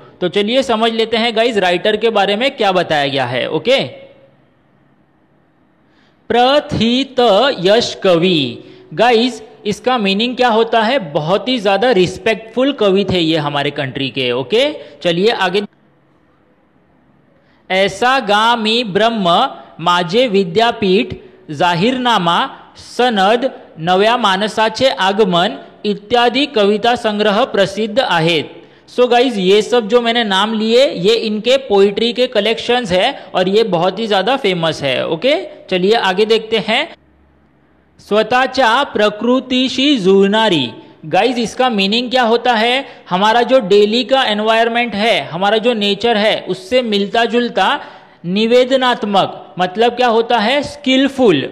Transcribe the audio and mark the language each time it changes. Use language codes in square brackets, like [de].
[hi] तो चलिए समझ लेते हैं गाइज राइटर के बारे में क्या बताया गया है। [mr] ओके, प्रथित यश कवि। [hi] गाइज इसका मीनिंग क्या होता है, बहुत ही ज्यादा रिस्पेक्टफुल कवि थे ये हमारे कंट्री के। ओके, चलिए आगे। [mr] ऐसा गा मी ब्रह्म माझे विद्यापीठ, जाहीरनामा, सनद, नव्या माणसाचे आगमन इत्यादि कविता संग्रह प्रसिद्ध आहेत। [hi] सो गाइज ये सब जो मैंने नाम लिए ये इनके पोइट्री के कलेक्शंस है और ये बहुत ही ज्यादा फेमस है। ओके, चलिए आगे देखते हैं। [mr] स्वतःच्या प्रकृतिशी जुळणारी। [hi] गाइज इसका मीनिंग क्या होता है, हमारा जो डेली का एनवायरनमेंट है, हमारा जो नेचर है, उससे मिलता जुलता, निवेदनात्मक, मतलब क्या होता है, स्किलफुल।